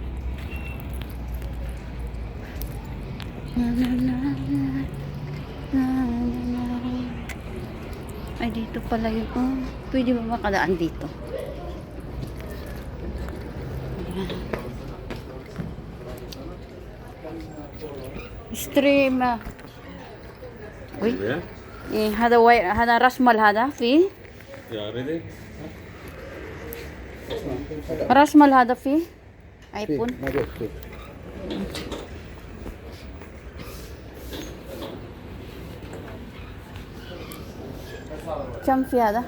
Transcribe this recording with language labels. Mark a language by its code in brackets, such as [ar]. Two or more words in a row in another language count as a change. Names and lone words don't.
[tl] Na, na, na, na, na, na, na. Ay, dito pala yun. Oh, pwede ba makadaan dito? Ayan. Stream. Uy. [ar] هذا رسمال هذا فيه رسمال هذا فيه ايفون كم في هذا؟